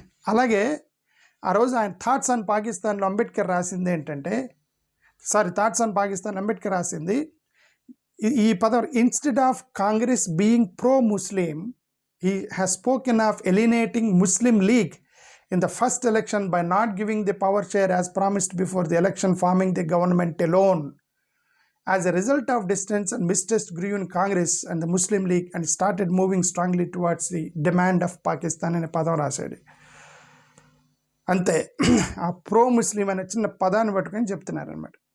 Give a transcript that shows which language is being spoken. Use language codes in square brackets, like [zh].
[te] అలాగే ఆ రోజు ఆయన [en] thoughts on పాకిస్తాన్లో [te] అంబేద్కర్ రాసింది ఏంటంటే [en] thoughts on Pakistan [te] అంబేద్కర్ రాసింది ఈ పదం [en] Instead of Congress being pro Muslim he has spoken of eliminating Muslim League in the first election by not giving the power share as promised before the election, forming the government alone. As a result of distance and mistrust grew in Congress and the Muslim League and started moving strongly towards the demand of Pakistan [te] అనే పదం రాశాడు. అంతే, ఆ pro ముస్లిం అనే చిన్న పదాన్ని పట్టుకొని చెప్తున్నారు అనమాట.